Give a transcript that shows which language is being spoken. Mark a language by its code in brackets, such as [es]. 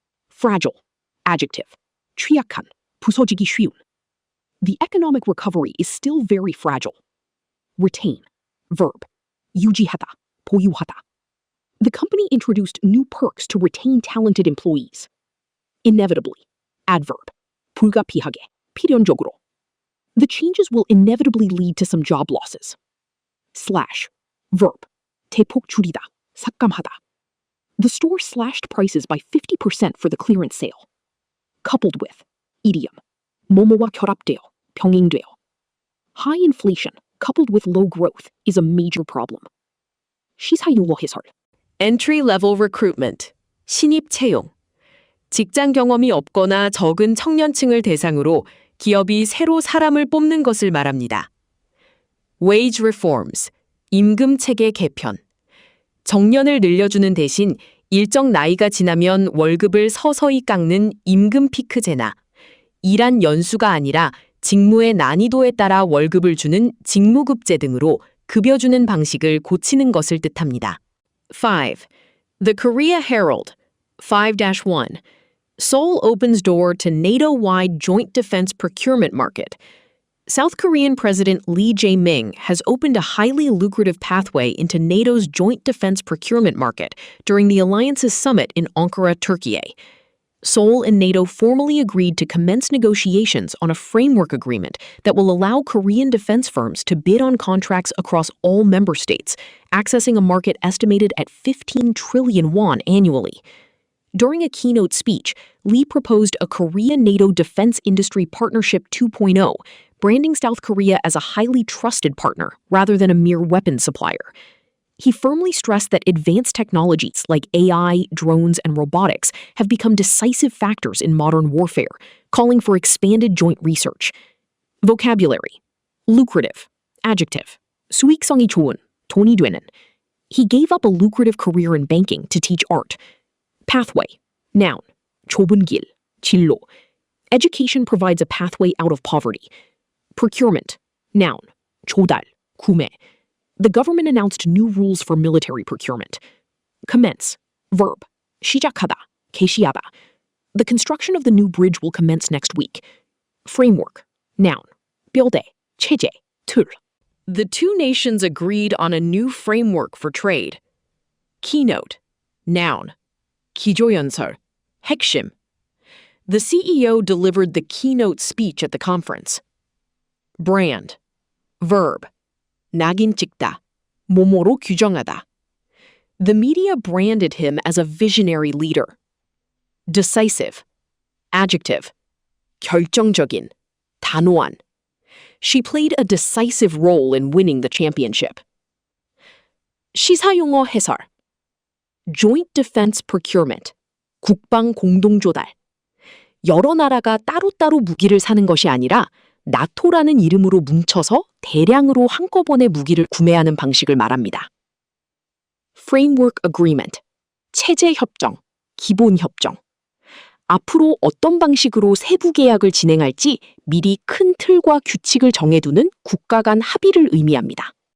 [en] Fragile. Adjective. [ko] 취약한, 부서지기 쉬운. [en] The economic recovery is still very fragile. Retain. Verb. [ko] 유지하다, 보유하다. [en] The company introduced new perks to retain talented employees. Inevitably. Adverb. [ko] 불가피하게, 필연적으로. [en] The changes will inevitably lead to some job losses. Slash. Verb. [ko] 대폭 줄이다, 삭감하다. [en] The store slashed prices by 50% for the clearance sale. Coupled with. Idiom. [ko] 뭐뭐와 결합되어, 병행되어. [en] High inflation, coupled with low growth, is a major problem. [ko] 시사용어 해설. [en] Entry-level recruitment, [ko] 신입 채용. 직장 경험이 없거나 적은 청년층을 대상으로 기업이 새로 사람을 뽑는 것을 말합니다. [en] Wage reforms, [ko] 임금 체계 개편. 정년을 늘려주는 대신 일정 나이가 지나면 월급을 서서히 깎는 임금 피크제나 일한 연수가 아니라 직무의 난이도에 따라 월급을 주는 직무급제 등으로 급여 주는 방식을 고치는 것을 뜻합니다. 5. The Korea Herald, 5-1, [en] Seoul opens door to NATO-wide joint defense procurement market. South Korean President Lee Jae-myung has opened a highly lucrative pathway into NATO's joint defense procurement market during the alliance's summit in Ankara, Turkey. Seoul and NATO formally agreed to commence negotiations on a framework agreement that will allow Korean defense firms to bid on contracts across all member states, accessing a market estimated at 15 trillion won annually. During a keynote speech, Lee proposed a Korea-NATO Defense Industry Partnership 2.0, branding South Korea as a highly trusted partner rather than a mere weapons supplier. He firmly stressed that advanced technologies like AI, drones, and robotics have become decisive factors in modern warfare, calling for expanded joint research. Vocabulary: lucrative, adjective, [ko] 수익성이 좋은, 돈이 되는. [en] He gave up a lucrative career in banking to teach art. Pathway, noun, [ko] 좁은 길, 진로. [en] Education provides a pathway out of poverty. Procurement, noun, [ko] 조달, 구매. [en] The government announced new rules for military procurement. Commence, verb, [ko] 시작하다, 개시하다. [en] The construction of the new bridge will commence next week. Framework, noun, [ko] 뼈대, 체제, 틀. [en] The two nations agreed on a new framework for trade. Keynote, noun, [ko] 기조연설, 핵심. [en] The CEO delivered the keynote speech at the conference. Brand, verb, [ko] 낙인 찍다, 뭐뭐로 규정하다. [en] The media branded him as a visionary leader. Decisive, adjective, [ko] 결정적인, 단호한. [en] She played a decisive role in winning the championship. [ko] 시사용어 해설. [en] Joint Defense Procurement, [ko] 국방 공동조달. 여러 나라가 따로따로 무기를 사는 것이 아니라 나토라는 이름으로 뭉쳐서 대량으로 한꺼번에 무기를 구매하는 방식을 말합니다. [en] Framework Agreement, [ko] 체제 협정, 기본 협정. 앞으로 어떤 방식으로 세부 계약을 진행할지 미리 큰 틀과 규칙을 정해두는 국가 간 합의를 의미합니다.